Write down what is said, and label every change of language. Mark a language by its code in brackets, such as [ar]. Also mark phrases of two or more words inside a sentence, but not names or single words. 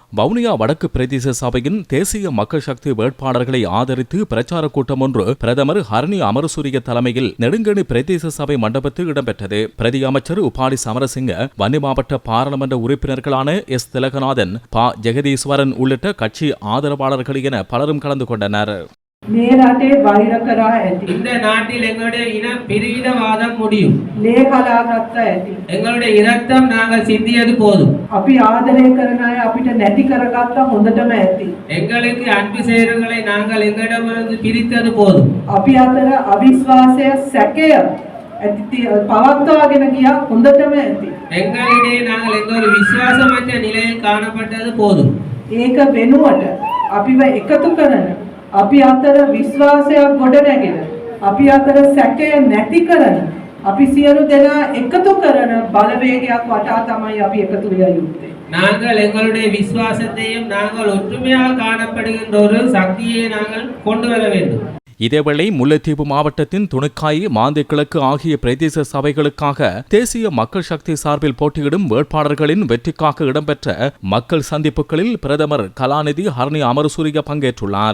[ta] வவுனியா வடக்கு பிரதேச சபையின் தேசிய மக்கள் சக்தி வேட்பாளர்களை ஆதரித்து பிரச்சார கூட்டம் ஒன்று பிரதமர் ஹரணி அமரசூரிய தலைமையில் நெடுங்கணி பிரதேச சபை மண்டபத்தில் இடம்பெற்றது. பிரதி அமைச்சர் உபாடி சமரசிங்க, வன்னி மாவட்ட பாராளுமன்ற உறுப்பினர்களான எஸ் திலகநாதன், ப ஜெகதீஸ்வரன் உள்ளிட்ட கட்சி ஆதரவாளர்கள் என பலரும் கலந்து கொண்டனர். [si] මේ රටේ වෛර කරා ඇති. [ta] இந்த நாட்டில் எங்களுடைய இன பிரிவினவாதம் முடியும். [si] ලේ කලා ගත්තා ඇති. [ta] எங்களுடைய இரத்தம் நாங்கள் சிந்தியது போதும். [si] අපි ආදරය කරන අය අපිට නැති කරගත්තා හොඳටම ඇති. [ta] எங்களுக்கு அன்பு செய்கிறவர்களை நாங்கள் எங்களிடமிருந்து பிரித்தது போதும். [si] අපි අතර අවිශ්වාසය සැකය ඇති පවත්වාගෙන ගියා හොඳටම ඇති. [ta] எங்களிடையே நாங்கள் எந்த ஒரு விசுவாசமற்ற நிலையில் காணப்பட்டது போதும். [si] ඒක වෙනුවට අපිව එකතු කරන අපි අතර විශ්වාසයක් ගොඩනැගෙන අපි අතර සැකය නැති කරන අපි සියලු දෙනා එකතු කරන බලවේගයක් වටා තමයි අපි එකතු වෙලා යුත්තේ. [ta] நாங்கள் எங்களுடைய விசுவாசத்தையும் நாங்கள் ஒற்றுமையாக காணப்படுகின்ற ஒரு சக்தியை நாங்கள் கொண்டு வர வேண்டும். இதேவேளை முல்லைத்தீவு மாவட்டத்தின் துணுக்காய், மாந்தை கிழக்கு ஆகிய பிரதேச சபைகளுக்காக தேசிய மக்கள் சக்தி சார்பில் போட்டியிடும் வேட்பாளர்களின் வெற்றிக்காக இடம்பெற்ற மக்கள் சந்திப்புகளில் பிரதமர் கலாநிதி ஹரணி அமரசூரிய பங்கேற்றுள்ளார்.